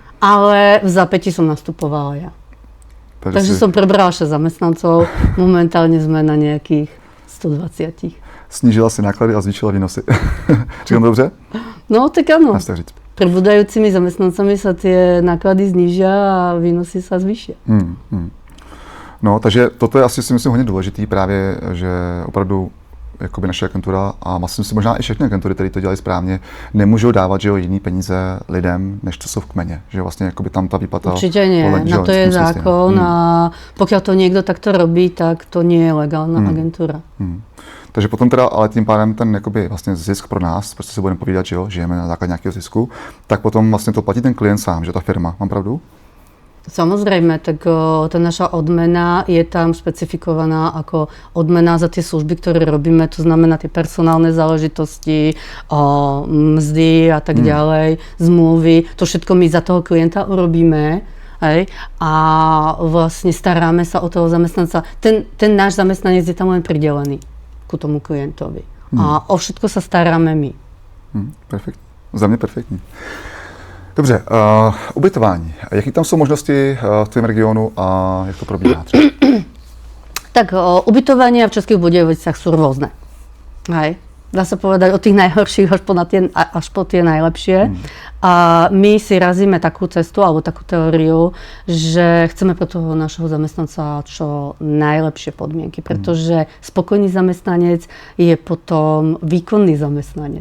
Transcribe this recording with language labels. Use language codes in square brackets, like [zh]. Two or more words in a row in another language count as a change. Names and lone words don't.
[sk] Ale v zápäti som nastupovala ja. Takže som prebrala 6 zamestnancov, momentálne sme na nejakých 120. [cs] Snížila si náklady a zvýšila výnosy. Říkám dobře? [sk] No, tak áno. Dá sa říct. Pribúdajúcimi zamestnancami sa tie náklady znížia a výnosy sa zvýšia. No, [cs] takže toto je asi si myslím hodně důležitý právě, že opravdu jakoby naše agentura a myslím si možná i všechny agentury, které to dělají správně, nemůžou dávat, že jo, jiný peníze lidem, než co jsou v kmene. Že vlastně jakoby tam ta výplata... [sk] Určite nie, na to je zákon a pokiaľ to niekto takto robí, tak to nie je legálna agentúra. [cs] Takže potom teda, ale tím pádem ten jakoby vlastně zisk pro nás, prostě si budeme povídat, že jo, žijeme na základě nějakého zisku, tak potom vlastně to platí ten klient sám, že ta firma, mám pravdu? [sk] Samozrejme, tak tá naša odmena je tam špecifikovaná ako odmena za tie služby, ktoré robíme, to znamená tie personálne záležitosti, mzdy a tak ďalej, zmluvy, to všetko my za toho klienta urobíme. Hej? A vlastne staráme sa o toho zamestnanca. Ten náš zamestnanec je tam len pridelený ku tomu klientovi. A o všetko sa staráme my. [cs] Perfektní. Za mě perfektní. Dobře, ubytování. Jaké tam jsou možnosti v tvém regionu a jak to probíhá třeba? [sk] Tak ubytovania v Českých Budejovicách sú rôzne. Hej. Dá sa povedať od tých najhorších až po tie najlepšie. A my si razíme takú cestu alebo takú teóriu, že chceme pre toho našeho zamestnanca čo najlepšie podmienky, pretože spokojný zamestnanec je potom výkonný zamestnanec.